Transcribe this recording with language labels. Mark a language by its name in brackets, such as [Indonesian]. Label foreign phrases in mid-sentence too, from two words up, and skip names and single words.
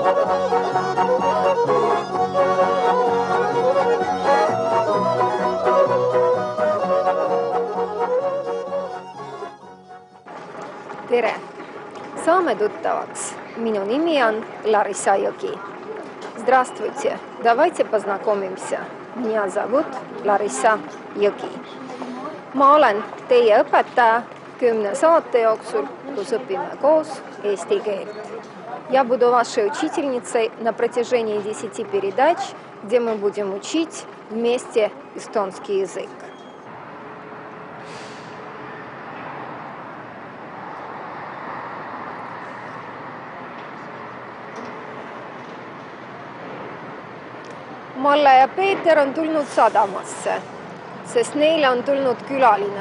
[Estonian] Tere! Saame tuttavaks. Minu nimi on Larissa Jõgi. [Russian] Здравствуйте. Давайте познакомимся. Меня зовут Larissa Jõgi. [Estonian] Ma olen teie õpetaja 10 saate jooksul, kus õpime koos eesti keelt. [Russian] Я буду вашей учительницей на протяжении 10 передач, где мы будем учить вместе эстонский язык. [Estonian] Malle ja Peeter on tulnud sadamasse, sest neile on tulnud külaline.